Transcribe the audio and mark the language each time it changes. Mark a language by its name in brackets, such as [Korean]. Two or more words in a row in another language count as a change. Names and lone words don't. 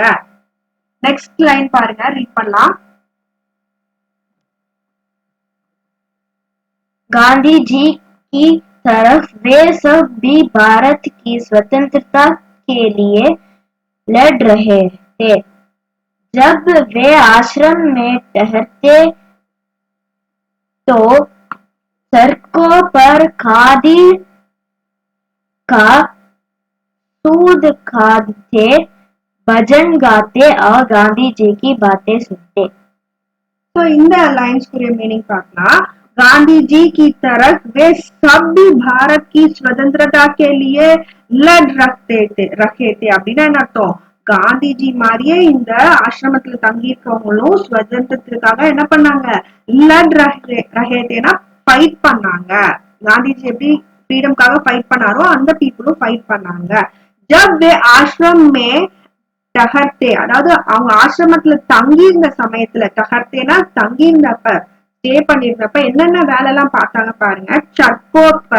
[English] next line [Tamil] பாருங்க, ரீட் பண்ணலாம். [Hindi] गांधी जी की तरफ वे सब भी भारत की स्वतंत्रता के लिए लड़ रहे थे. जब वे आश्रम में ठहरते तो सड़कों पर खादी का सूद खाते, भजन गाते और गांधी जी की बातें सुनते. [Tamil] तो இந்த லைன்ஸ்க்குரிய மீனிங் பார்க்கலாம். [Hindi] गांधी जी की तरफ वे सब भी भारत की स्वतंत्रता के लिए लड़ रखे थे [Tamil] அப்படின்னா என்ன அர்த்தம், காந்திஜி மாதிரியே இந்த ஆசிரமத்துல தங்கி இருக்கவங்களும் சுதந்திரத்துக்காக என்ன பண்ணாங்க, [Hindi] लड़ रहे [Tamil] ஃபைட் பண்ணாங்க. காந்திஜி எப்படி ஃப்ரீடம்காக ஃபைட் பண்ணாரோ அந்த பீப்புளும் ஃபைட் பண்ணாங்க. [Hindi] जब वे आश्रम में ठहरते, [Tamil] அதாவது அவங்க ஆசிரமத்துல தங்கி இருந்த சமயத்துல, டஹர்த்தேனா தங்கி இருந்தப்ப, ஸ்டே பண்ணிருந்தப்ப என்னென்ன வேலை எல்லாம் பார்த்தாங்க பாருங்க.